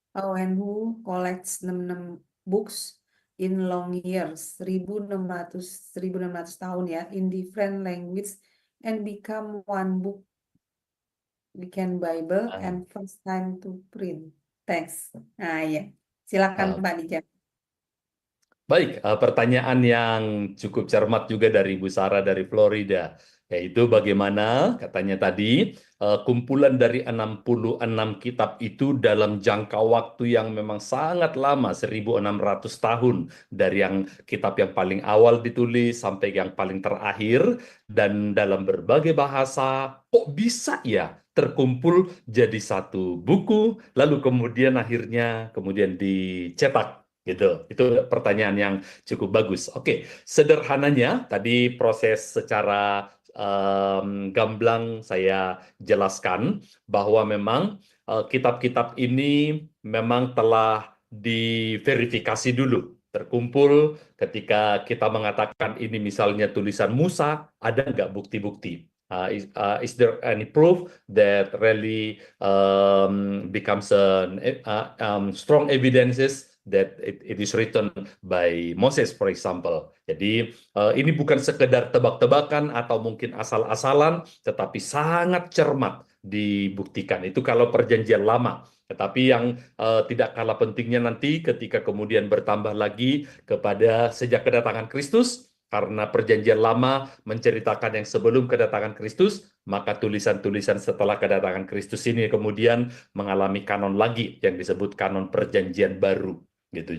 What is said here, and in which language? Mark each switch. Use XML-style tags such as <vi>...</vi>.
<en>How and who collects 66 books in long years,</en> <id>1600 tahun ya,</id> <en>in different language and become one book, Weekend Bible and first time to print. Thanks.</en> <id>Nah, ya. Silakan Pak dijawab. Baik, pertanyaan yang cukup cermat juga dari Ibu Sarah dari Florida, yaitu bagaimana katanya tadi kumpulan dari 66 kitab itu dalam jangka waktu yang memang sangat lama, 1600 tahun, dari yang kitab yang paling awal ditulis sampai yang paling terakhir, dan dalam berbagai bahasa, kok bisa ya terkumpul jadi satu buku, lalu kemudian akhirnya dicetak. Gitu. Itu pertanyaan yang cukup bagus. Oke, sederhananya tadi proses secara gamblang saya jelaskan bahwa memang kitab-kitab ini memang telah diverifikasi dulu terkumpul. Ketika kita mengatakan ini misalnya tulisan Musa, ada nggak bukti-bukti?</id> <en>Is there any proof that really becomes strong evidences that it is written by Moses, for example.</en> <id>Jadi ini bukan sekedar tebak-tebakan atau mungkin asal-asalan, tetapi sangat cermat dibuktikan. Itu kalau perjanjian lama. Tetapi yang tidak kalah pentingnya nanti ketika kemudian bertambah lagi kepada sejak kedatangan Kristus, karena perjanjian lama menceritakan yang sebelum kedatangan Kristus, maka tulisan-tulisan setelah kedatangan Kristus ini kemudian mengalami kanon lagi yang disebut kanon perjanjian baru. Gitu.</id>